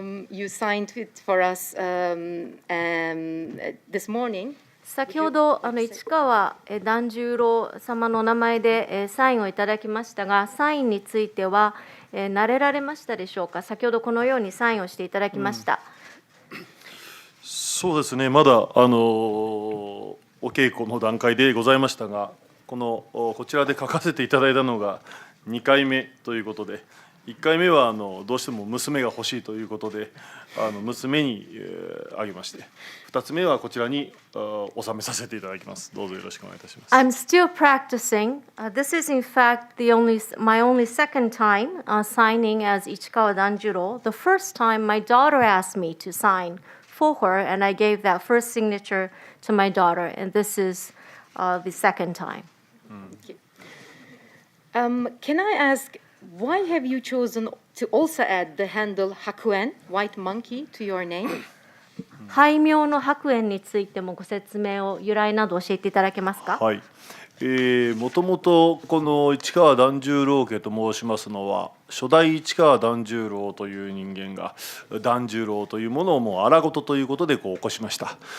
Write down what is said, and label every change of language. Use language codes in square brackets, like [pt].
[en] You signed it for us this morning. [ja] 先ほど市川團十郎様の名前でサインをいただきましたが、サインについては慣れられましたでしょうか。先ほどこのようにサインをしていただきました。そうですね、まだお稽古の段階でございましたが、こちらで書かせていただいたのが2回目ということで、1回目はどうしても娘が欲しいということで娘にあげまして、2つ目はこちらに収めさせていただきます。どうぞよろしくお願いいたします。 [en] I'm still practicing. This is in fact my only second time signing as Ichikawa Danjuro. The first time my daughter asked me to sign for her, and I gave that first signature to my daughter, and this is the second time. Can I ask, why have you chosen to also add the handle Hakuen, white monkey, to your name? [ja] 俳名の白猿についてもご説明を由来など教えていただけますか。はい、もともとこの市川團十郎家と申しますのは、初代市川團十郎という人間が團十郎というものをもう荒事ということで起こしました。